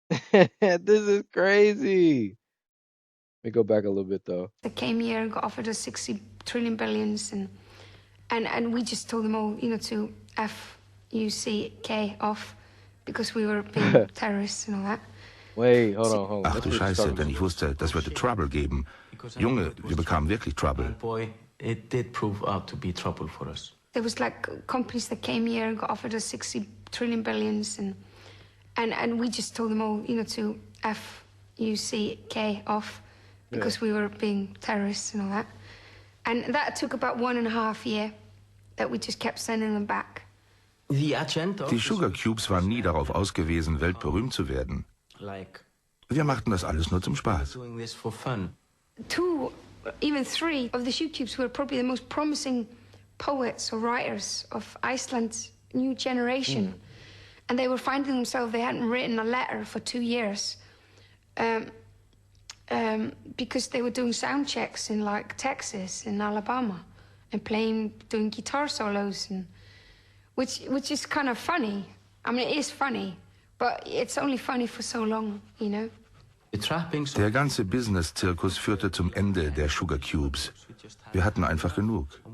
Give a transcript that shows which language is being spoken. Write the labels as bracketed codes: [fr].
[en] This is crazy. Let me go back a little bit though. They came here and got offered us 60 trillion billions and we just told them all, you know, to F-U-C-K off because we were being terrorists and all that. Wait, hold on. [de] Ach du Scheiße, denn ich wusste, das würde Trouble geben. Junge, wir bekamen wirklich Trouble. [en] It did prove out to be trouble for us. There was like companies that came here and got offered us 60 trillion billions and we just told them all, you know, to F-U-C-K off because we were being terrorists and all that. And that took about 1.5 years that we just kept sending them back. [de] Die Sugar Cubes waren nie darauf ausgewiesen, weltberühmt zu werden. Wir machten das alles nur zum Spaß. [en] 2, even 3 of the Sugar Cubes were probably the most promising poets or writers of Iceland's new generation. And they were finding themselves, they hadn't written a letter for 2 years because they were doing sound checks in like Texas and Alabama and doing guitar solos, and which is kind of funny I mean, it is funny, but it's only funny for so long, you know? [de] Der ganze Business-Zirkus führte zum Ende der Sugar Cubes. Wir hatten einfach genug.